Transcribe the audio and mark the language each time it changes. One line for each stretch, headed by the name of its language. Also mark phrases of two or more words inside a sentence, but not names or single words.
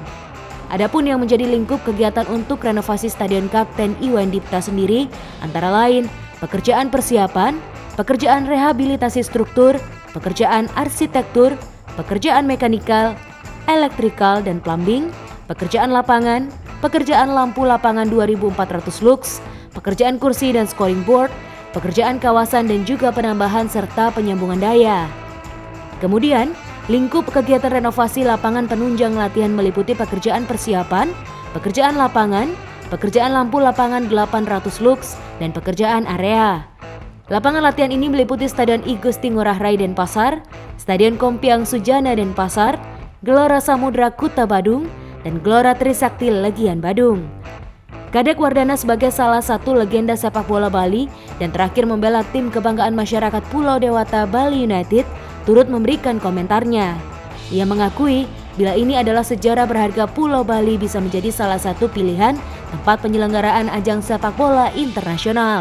Indonesian: Adapun yang menjadi lingkup kegiatan untuk renovasi Stadion Kapten Iwayan Dipta sendiri antara lain pekerjaan persiapan, pekerjaan rehabilitasi struktur, pekerjaan arsitektur, pekerjaan mekanikal, elektrikal dan plumbing, pekerjaan lapangan, pekerjaan lampu lapangan 2400 lux, pekerjaan kursi dan
English: scoring board,
Indonesian: pekerjaan kawasan dan juga penambahan serta penyambungan daya. Kemudian, lingkup kegiatan renovasi lapangan penunjang latihan meliputi pekerjaan persiapan, pekerjaan lapangan, pekerjaan lampu lapangan 800 lux, dan pekerjaan area. Lapangan latihan ini meliputi Stadion I Gusti Ngurah Rai Denpasar, Stadion Kompiang Sujana Denpasar, Gelora Samudra Kuta Badung, dan Gelora Trisakti Legian Badung. Kadek Wardana sebagai salah satu legenda sepak bola Bali dan terakhir membela tim kebanggaan masyarakat Pulau Dewata Bali United turut memberikan komentarnya. Ia mengakui bila ini adalah sejarah berharga Pulau Bali bisa menjadi salah satu pilihan tempat penyelenggaraan ajang sepak bola internasional.